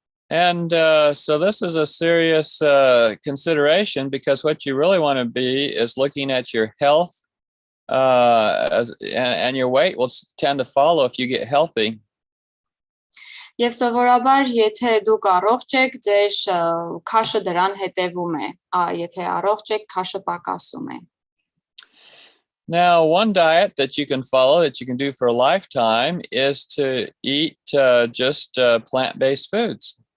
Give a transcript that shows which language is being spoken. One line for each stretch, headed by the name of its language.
English: And so this is a serious consideration because what you really want to be is looking at your health and your weight will tend to follow if you get healthy.
Armenian: Եվ սովորաբար, եթե դուք առողջ եք, ձեր քաշը դրան հետևում է, եթե առողջ եք, քաշը պակասում է։
English: Now, one diet that you can follow, that you can do for a lifetime, is to eat just plant-based foods.